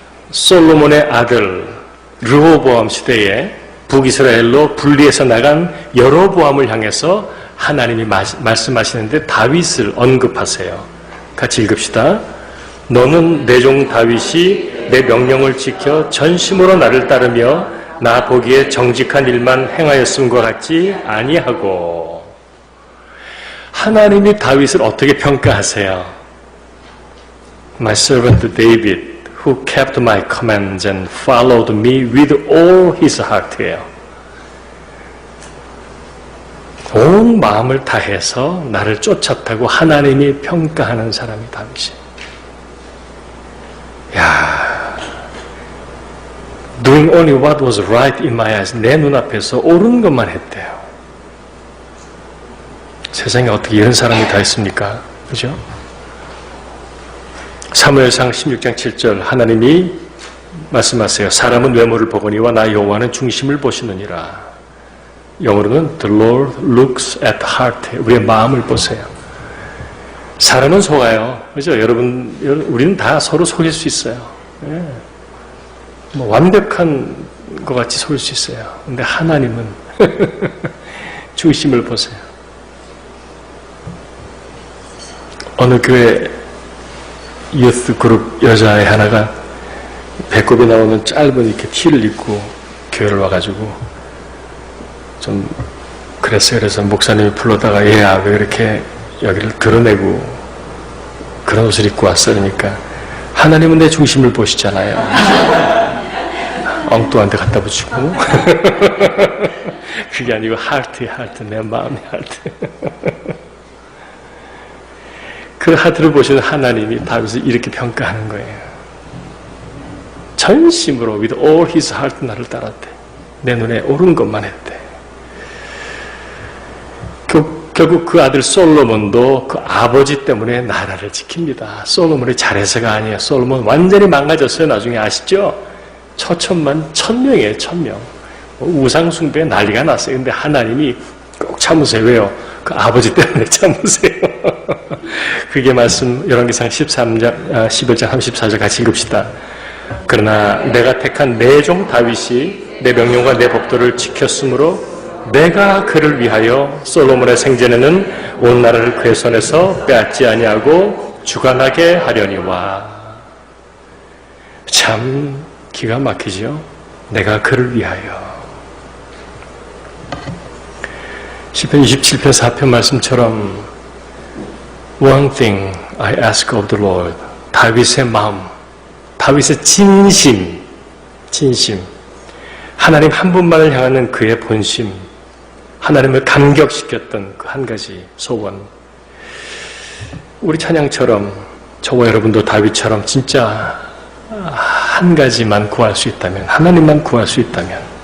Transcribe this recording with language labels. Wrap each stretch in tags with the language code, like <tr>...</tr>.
<ko>솔로몬의 아들 르호보암 시대에 북이스라엘로 분리해서 나간 여로보암을 향해서 하나님이 말씀하시는데 다윗을 언급하세요. 같이 읽읍시다. 너는 내 종 다윗이 내 명령을 지켜 전심으로 나를 따르며 나 보기에 정직한 일만 행하였음과 같지 아니하고. 하나님이 다윗을 어떻게 평가하세요?</ko> <en>My servant David, who kept my commands and followed me with all his heart예요.</en> <ko>온 마음을 다해서 나를 쫓았다고 하나님이 평가하는 사람이 다윗이에요.</ko> <en>야, doing only what was right in my eyes.</en> <ko>내 눈앞에서 옳은 것만 했대요. 세상에 어떻게 이런 사람이 다 있습니까? 그죠? 사무엘상 16장 7절 하나님이 말씀하세요. 사람은 외모를 보거니와 나 여호와는 중심을 보시느니라. 영어로는</ko> <en>The Lord looks at the heart.</en> <ko>우리의 마음을 보세요. 사람은 속아요. 그죠? 여러분, 우리는 다 서로 속일 수 있어요. 예. 완벽한 것 같이 속일 수 있어요. 근데 하나님은 중심을 보세요. 어느 교회 유스 그룹 여자애 하나가 배꼽이 나오는 짧은 이렇게 티를 입고 교회를 와가지고 좀 그랬어요. 그래서 목사님이 불러다가 얘야 왜 이렇게 여기를 드러내고 그런 옷을 입고 왔어? 그러니까 하나님은 내 중심을 보시잖아요. 엉뚱한 데 갖다 붙이고 그게 아니고 하트의 하트, 내 마음의 하트. 그 하트를 보시는 하나님이 다윗을 이렇게 평가하는 거예요. 전심으로</ko> <en>with all his heart</en> <ko>나를 따랐대. 내 눈에 옳은 것만 했대. 결국 그 아들 솔로몬도 그 아버지 때문에 나라를 지킵니다. 솔로몬이 잘해서가 아니에요. 솔로몬 완전히 망가졌어요. 나중에 아시죠? 처천만 1000명이에요. 1000명. 우상숭배에 난리가 났어요. 근데 하나님이 꼭 참으세요. 왜요? 그 아버지 때문에 참으세요. 그게 말씀 열왕기상 11장 34절 같이 읽읍시다. 그러나 내가 택한 내 종 다윗이 내 명령과 내 법도를 지켰으므로 내가 그를 위하여 솔로몬의 생전에는 온 나라를 그의 손에서 빼앗지 아니하고 주관하게 하려니와. 참 기가 막히죠. 내가 그를 위하여. 시편 27편 4편 말씀처럼</ko> <en>One thing I ask of the Lord.</en> <ko>다윗의 마음, 다윗의 진심. 하나님 한 분만을 향하는 그의 본심, 하나님을 감격시켰던 그 한 가지 소원. 우리 찬양처럼 저와 여러분도 다윗처럼 진짜 한 가지만 구할 수 있다면, 하나님만 구할 수 있다면.</ko>